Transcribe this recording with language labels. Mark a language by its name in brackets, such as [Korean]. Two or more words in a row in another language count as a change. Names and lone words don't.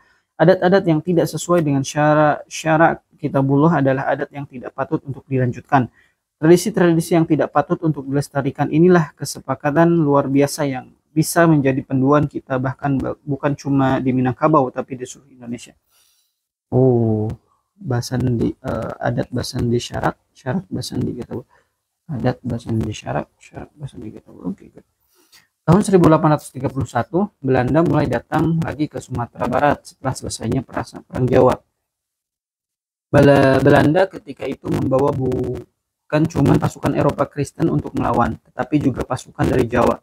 [Indonesian] Adat-adat yang tidak sesuai dengan syarak Kitabullah adalah adat yang tidak patut untuk dilanjutkan. Tradisi-tradisi yang tidak patut untuk dilestarikan inilah kesepakatan luar biasa yang bisa menjadi panduan kita bahkan bukan cuma di Minangkabau tapi di seluruh Indonesia. Oh, [Minangkabau] Basandi adat Basandi Syarak, Syarak Basandi Kitabullah. Adat Basandi Syarak, Syarak Basandi Kitabullah. [English] Oke, good. [Indonesian] Tahun 1831, Belanda mulai datang lagi ke Sumatera Barat setelah selesainya Perang Jawa. Belanda ketika itu membawa bukan cuma pasukan Eropa Kristen untuk melawan, tetapi juga pasukan dari Jawa.